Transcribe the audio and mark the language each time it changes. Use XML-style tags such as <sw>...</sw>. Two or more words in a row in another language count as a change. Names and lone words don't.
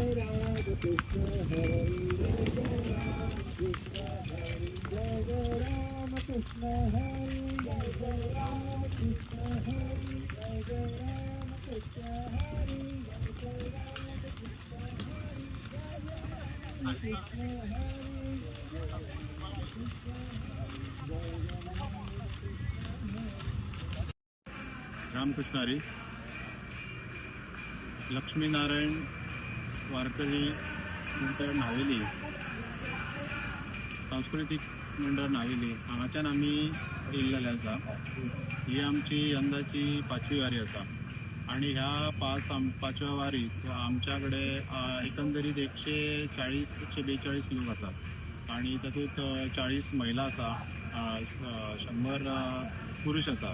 <kok>राम कृष्ण हरी जय जय राम कृष्ण हरी जय जय राम कृष्ण हरी जय जय राम कृष्ण हरी जय जय राम कृष्ण हरी जय जय राम कृष्ण हरी जय जय राम कृष्ण हरी जय जय राम कृष्ण हरी जय जय राम कृष्ण हरी. रामकृष्ण हरी. लक्ष्मीनारायण वारकरी मंडळ नावेली, सांस्कृतिक मंडळ नावेली हांगाच्यान आमी येयल्लेले आसा. ही आमची यंदाची 5वी वारी आसा आणि ह्या पांचव्या वारीक आमच्या कडेन एकंदरीत 140-142 लोक आसात आणि तातूंत 40 महिला आसा, 100 पुरुष आसा.</kok>